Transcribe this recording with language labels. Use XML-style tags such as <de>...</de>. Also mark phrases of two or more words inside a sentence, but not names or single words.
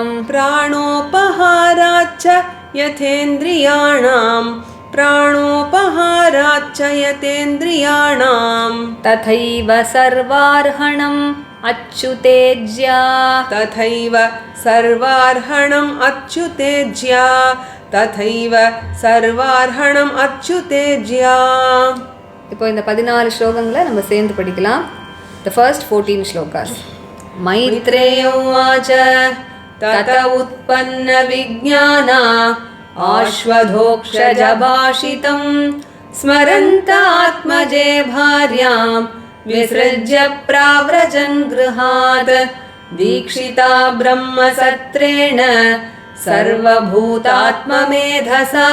<sa>प्राणोपहाराच्च यथेन्द्रियाणां तथैव सर्वार्हणम् अच्युतेज्या तथैव सर्वार्हणम् अच्युतेज्या</sa> <ta>இப்போ இந்த 14 ஸ்லோகங்களை நம்ம சேர்ந்து படிக்கலாம்.</ta> <en>The first 14 shlokas.</en> <sa>मैत्रेय उवाच तत उत्पन्न विज्ञाना आश्वधोक्षजभाषितं स्मरन्त आत्मजे भार्यां विसृज्य प्राव्रजन् गृहात् दीक्षिता ब्रह्मसत्रेण सर्वभूतात्ममेधसा</sa>